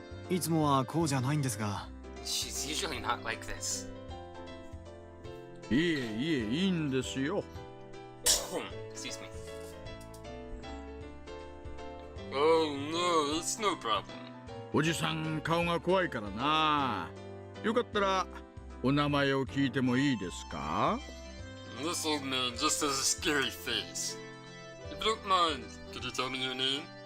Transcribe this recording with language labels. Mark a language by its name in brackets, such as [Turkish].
[Japanese] いつもはこうじゃないんですが。 [English] She's usually not like this. [Japanese] いえいえいいんですよ [English] Excuse me. Oh no, it's no problem. [Japanese] おじさん顔が怖いからなよかったらお名前を聞いてもいいですか [English] This old man just has a scary face. If you don't mind, could you tell me your name?